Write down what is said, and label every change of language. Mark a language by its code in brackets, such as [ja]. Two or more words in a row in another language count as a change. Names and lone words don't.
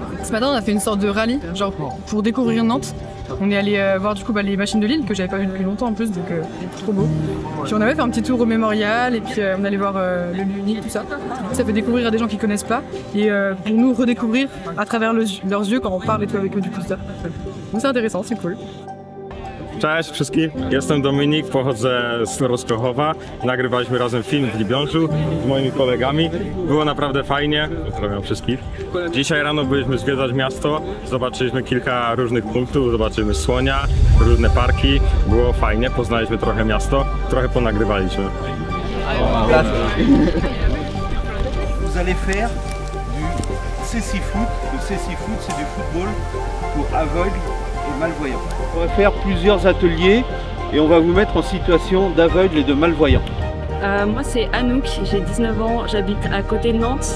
[fr] Ce matin, on a fait une sorte de rallye, genre pour découvrir Nantes. On est allé voir du coup les machines de Lille que j'avais pas vues depuis longtemps en plus, donc trop beau. Puis on avait fait un petit tour au mémorial et puis on allait voir le lieu unique, tout ça. Ça fait découvrir à des gens qui connaissent pas et pour nous redécouvrir à travers leurs yeux quand on parle et tout avec eux du coup. Donc c'est intéressant, c'est cool. [pl] Cześć wszystkim, jestem Dominik, pochodzę z Rozkochowa. Nagrywaliśmy razem film w Libiążu z moimi kolegami. Było naprawdę fajnie, pozdrawiam wszystkich. Dzisiaj rano byliśmy zwiedzać miasto, zobaczyliśmy kilka różnych punktów, zobaczyliśmy słonia, różne parki. Było fajnie, poznaliśmy trochę miasto, trochę ponagrywaliśmy. [fr] Vous allez faire du cécifoot. Le cécifoot, c'est du football pour aveugles et malvoyants. On va faire plusieurs ateliers et on va vous mettre en situation d'aveugles et de malvoyants. Moi c'est Anouk, j'ai 19 ans, j'habite à côté de Nantes.